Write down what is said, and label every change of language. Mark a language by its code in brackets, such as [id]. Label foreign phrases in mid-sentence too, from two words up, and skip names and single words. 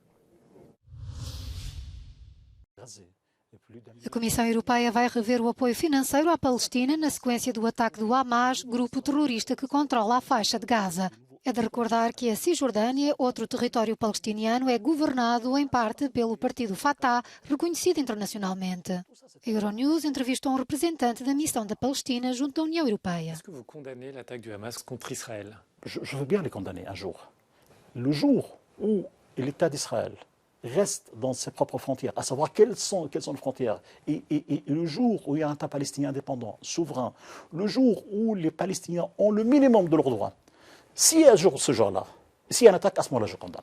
[pt] A Comissão Europeia vai rever o apoio financeiro à Palestina na sequência do ataque do Hamas, grupo terrorista que controla a faixa de Gaza. É de recordar que a Cisjordânia, outro território palestiniano, é governado em parte pelo partido Fatah, reconhecido internacionalmente. A Euronews entrevistou um representante da missão da Palestina junto à União Europeia. [fr] Est-ce que vous condamnez l'attaque du Hamas contre Israël? Je veux bien les condamner un jour. Le jour où l'État d'Israël reste dans ses propres frontières, à savoir quelles sont les frontières, et le jour où il y a un État palestinien indépendant, souverain, le jour où les Palestiniens ont le minimum de leurs droits, si un jour, ce jour-là, s'il y a une attaque, à ce moment-là, je condamne.